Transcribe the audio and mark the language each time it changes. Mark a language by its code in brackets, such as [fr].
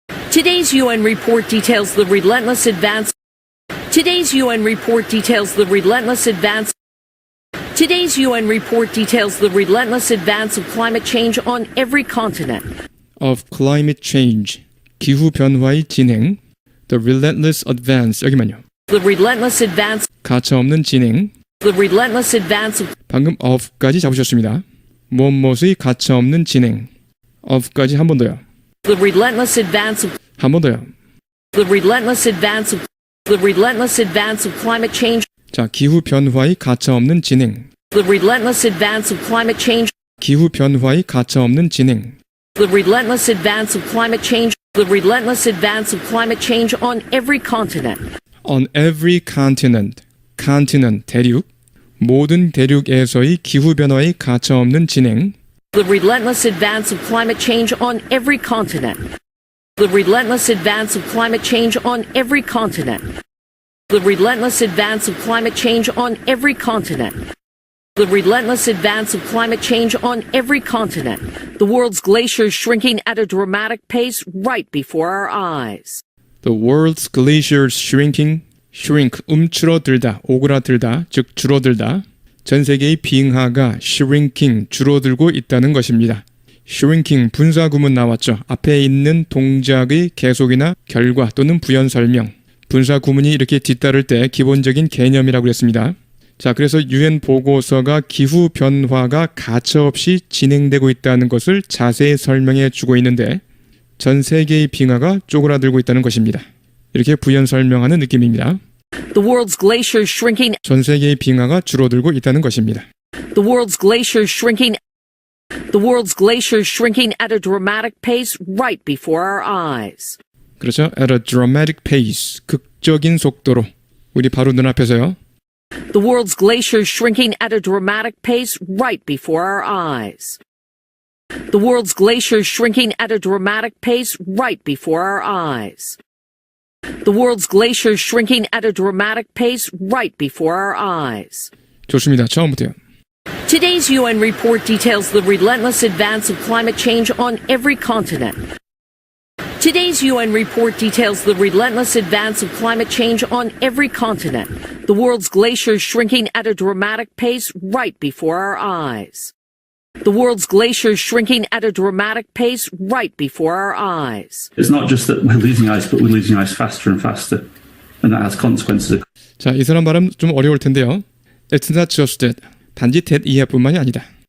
[en] Today's UN report details the relentless advance. Today's UN report details the relentless advance. Today's UN report details the relentless advance of climate change on every continent. Of climate change, [ko] 기후 변화의 진행. [en] The relentless advance, [ko] 여기만요. [en] The relentless advance. [ko] 가차없는 진행. [en] The relentless advance of. [ko] 방금 of까지 잡으셨습니다. 무엇무엇의 가차없는 진행. of까지 한 번 더요. [en] The relentless advance of. [ko] 한 번 더요. [en] The relentless advance of. The relentless advance of climate change. [ko] 자, 기후 변화의 가차없는 진행. [en] The relentless advance of climate change. [ko] 기후 변화의 가차없는 진행. [en] The relentless advance of climate change. The relentless advance of climate change on every continent. On every continent. [ko] continent, 대륙. 모든 대륙에서의 기후 변화의 가차없는 진행. [en] The relentless advance of climate change on every continent. The relentless advance of climate change on every continent. The relentless advance of climate change on every continent. The relentless advance of climate change on every continent. The world's glaciers shrinking at a dramatic pace right before our eyes. The world's glaciers shrinking, shrink, [ko] 움츠러들다, 오그라들다, 즉 줄어들다. 전 세계의 빙하가 shrinking, 줄어들고 있다는 것입니다. shrinking, 분사 구문 나왔죠. 앞에 있는 동작의 계속이나 결과 또는 부연 설명. 분사 구문이 이렇게 뒤따를 때 기본적인 개념이라고 했습니다. 자, 그래서 UN 보고서가 기후 변화가 가차없이 진행되고 있다는 것을 자세히 설명해 주고 있는데 전 세계의 빙하가 쪼그라들고 있다는 것입니다. 이렇게 부연 설명하는 느낌입니다. [en] The world's glaciers shrinking. [ko] 전 세계의 빙하가 줄어들고 있다는 것입니다. [en] The world's glaciers shrinking. The world's glaciers shrinking at a dramatic pace right before our eyes. [ko] 그렇죠. [en] At a dramatic pace, [ko] 극적인 속도로. 우리 바로 눈앞에서요. [en] The world's glaciers shrinking at a dramatic pace right before our eyes. The world's glaciers shrinking at a dramatic pace right before our eyes. The world's glaciers shrinking at a dramatic pace right before our eyes. [ko] 좋습니다. 처음부터요. [en] Today's UN report details the relentless advance of climate change on every continent. Today's UN report details the relentless advance of climate change on every continent. The world's glaciers shrinking at a dramatic pace right before our eyes. The world's glaciers shrinking at a dramatic pace right before our eyes. It's not just that we're losing ice, but we're losing ice faster and faster. And that has consequences. [ko] 자, 이 사람 발음 좀 어려울 텐데요. [en] It's not just that. [ko] 단지 that 이하뿐만이 아니다.